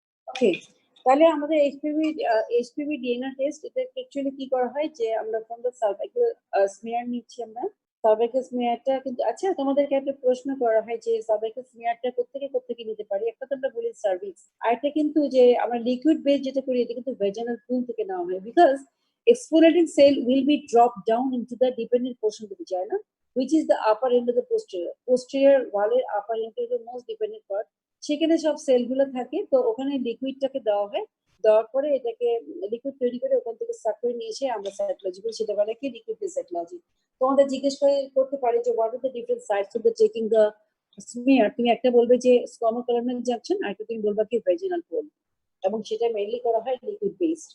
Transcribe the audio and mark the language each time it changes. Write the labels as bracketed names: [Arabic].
[Bangla] ওকে, তাহলে আমাদের HPV DNA test, এটা অ্যাকচুয়ালি কি করা হয় যে আমরা [English] from the cervical smear [Bangla] নিচ্ছি আমরা। সার্ভাইকাল স্মিয়ারটা কিন্তু, আচ্ছা তোমাদেরকে একটা প্রশ্ন করা হয় যে সার্ভাইকাল স্মিয়ারটা কোত্থেকে নিতে পারি। একটা তো আমরা বলি সার্ভিক্স, আর এটা কিন্তু যে আমরা লিকুইড বেস যেটা করি এটা কিন্তু ভেজানাল পুল থেকে নেওয়া হয়, [English] Because exfoliating cell will be dropped down into the dependent portion of the vagina, which is the upper end of the posterior wall এর upper end of the most dependent part। [Bangla] সেখানে সব সেলগুলো থাকে, তো ওখানে লিকুইডটাকে দেওয়া হয়, দেওয়ার পরে এটাকে লিকুইড তৈরি করে ওখান থেকে সাক করে নিয়ে এসে আমরা সাইটোলজি করি, সেটা বলে কি লিকুইড সাইটোলজি। তোমাদের জিজ্ঞেস করতে পারে যে [English] what are the different sides of the checking the smear, [Bangla] তুমি একটা বলবে যে স্টমাক কলোনাল জাংশন, আর একটা তুমি বলবা কি ভেজিনাল পোল, এবং সেটা মেইনলি করা হয় লিকুইড বেসড।